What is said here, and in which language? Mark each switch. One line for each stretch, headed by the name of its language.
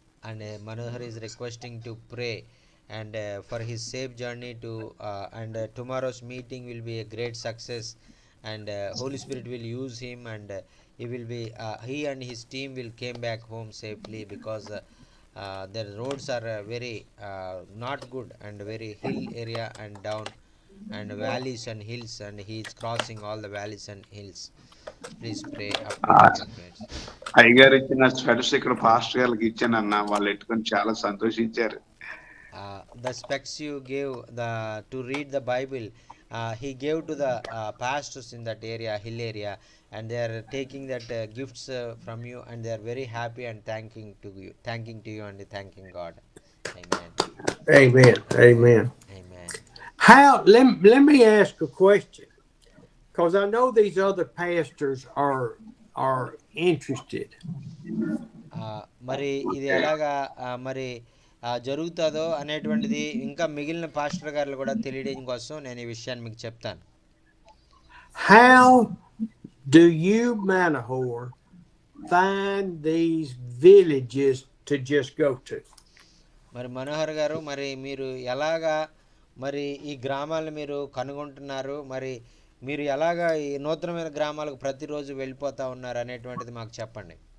English: And Manohar is requesting to pray and for his safe journey to and tomorrow's meeting will be a great success, and Holy Spirit will use him, and he will be he and his team will came back home safely, because the roads are very not good, and very hill area and down, and valleys and hills, and he is crossing all the valleys and hills. Please pray up to prayers.
Telugu: అయ్యగారు ఇచ్చిన స్పెట్స్ ఇక్కడ pastor గారికి ఇచ్చానన్న, వాళ్ళు ఎట్టుకొని చాలా సంతోషించారు.
English: The specs you gave to read the Bible, he gave to the pastors in that area, hill area, and they are taking that gifts from you, and they are very happy and thanking to you and thanking God. Amen. Amen. Amen. Amen. Let me ask a question, because I know these other pastors are interested.
Telugu: మరి ఇది ఎలాగా మరి జరుగుతుందో అనేటువంటిది ఇంకా మిగిలిన pastor గారు కూడా తెలియడం కోసం నేను ఈ విషయాన్ని మీకు చెప్తాను.
English: How do you, Manohar, find these villages to just go to?
Telugu: మరి మనోహర్ గారు, మరి మీరు ఎలాగా మరి ఈ గ్రామాలను మీరు కనుగొంటున్నారు, మరి మీరు ఎలాగా ఈ నూతనమైన గ్రామాలకు ప్రతిరోజు వెళ్ళిపోతా ఉన్నారు అనేటువంటిది మాకు చెప్పండి.